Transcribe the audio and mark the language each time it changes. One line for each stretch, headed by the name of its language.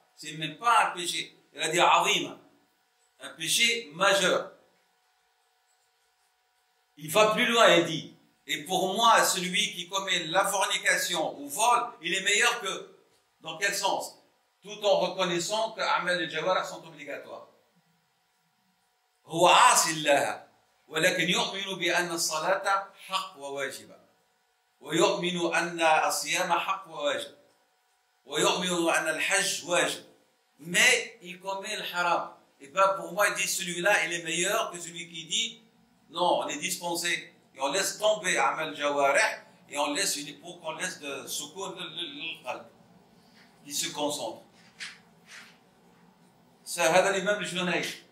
French: C'est même pas un péché. Il a dit azim, un péché majeur. Il va plus loin et dit, et pour moi, celui qui commet la fornication ou vole, il est meilleur que, dans quel sens? Tout en reconnaissant que Amal al-Jawar sont obligatoires.
Arabic: هو عاصي الله ولكن يؤمن بأن الصلاة حق وواجبة ويؤمن أن الصيام حق وواجب ويؤمن أن الحج واجب
French: mais il commet le haram. Et bien pour moi il dit celui-là il est meilleur que celui qui dit non on est dispensé et et on laisse tomber Amal Jawarih, et on laisse pour qu'on laisse de soukoun le qalb, qui se concentre. C'est l'imam Junayd.